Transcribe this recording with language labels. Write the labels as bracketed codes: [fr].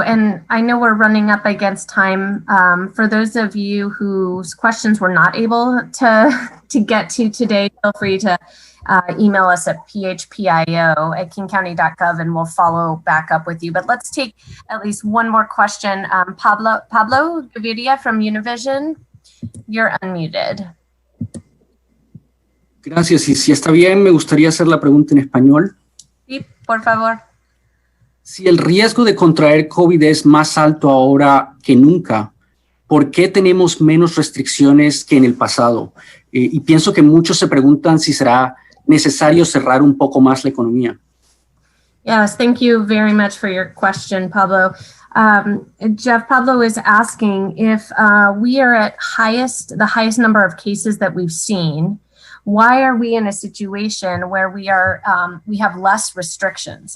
[en] And I know we're running up against time. For those of you whose questions we're not able to get to today, feel free to email us at phpio@kingcounty.gov and we'll follow back up with you. But let's take at least one more question. Pablo Gaviria from Univision, you're unmuted. [es] Gracias. Y si está bien, me gustaría hacer la pregunta en español. Sí, por favor. Si el riesgo de contraer COVID es más alto ahora que nunca, ¿por qué tenemos menos restricciones que en el pasado? Y pienso que muchos se preguntan si será necesario cerrar un poco más la economía. [en] Yes, thank you very much for your question, Pablo. Jeff, Pablo is asking if we are at the highest number of cases that we've seen. Why are we in a situation where we have less restrictions?